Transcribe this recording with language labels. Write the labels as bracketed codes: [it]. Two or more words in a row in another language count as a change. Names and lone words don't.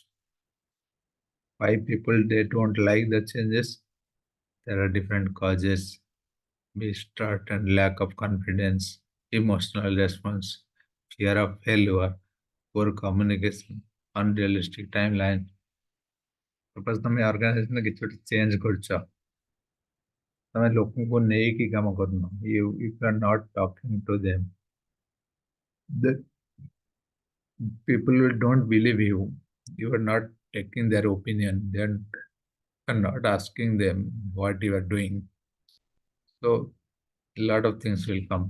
[en] Why people they don't like the changes? There are different causes: mistrust and lack of confidence, emotional response, fear of failure, poor communication, unrealistic timeline. [or] Suppose ତୁମ ଅର୍ଗାନାଇଜେସନ କିଛି ଗୋଟେ ଚେଞ୍ଜ କରୁଛ, ତମେ ଲୋକଙ୍କୁ ନେଇକି କାମ କରୁନ, [en] if you are not talking to them, the people will don't believe you. You are not taking their opinion. They are not asking them what you are doing. So a lot of things will come.